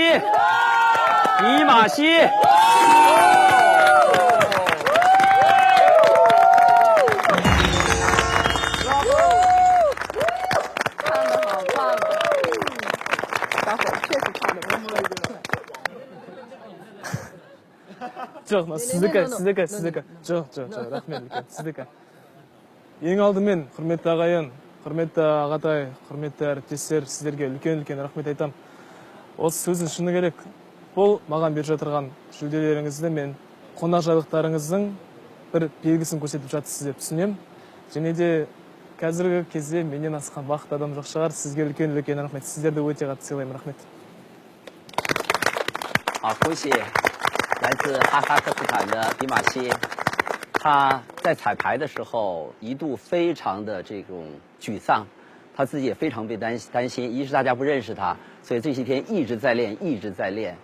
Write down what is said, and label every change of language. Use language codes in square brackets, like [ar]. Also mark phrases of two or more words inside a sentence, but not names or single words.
[zh] 伊玛西，唱的好棒！小伙确实唱的不错。 [kk] Сіздікі. Жоқ, рахмет үлкен, сіздікі. Ең алдымен, құрметті ағайын, құрметті ағатай, құрметті әріптестер, сіздерге үлкен рахмет айтам. Осы сөздің шыны керек. Бұл маған беріп жатырған жүлделеріңізді мен қонақжайлықтарыңыздың бір белгісін көрсетіп жатсыз деп түсінем. Және де қазіргі кезде менен асқан бақытты адам жоқ шығар. Сізге үлкен рахмет. Сіздерді өте қатты сыйлаймын. Рахмет. [zh] 好，恭喜来自哈萨克斯坦的比马西。他在彩排的时候一度非常的这种沮丧，他自己也非常被担心。一是大家不认识他，所以这些天一直在练。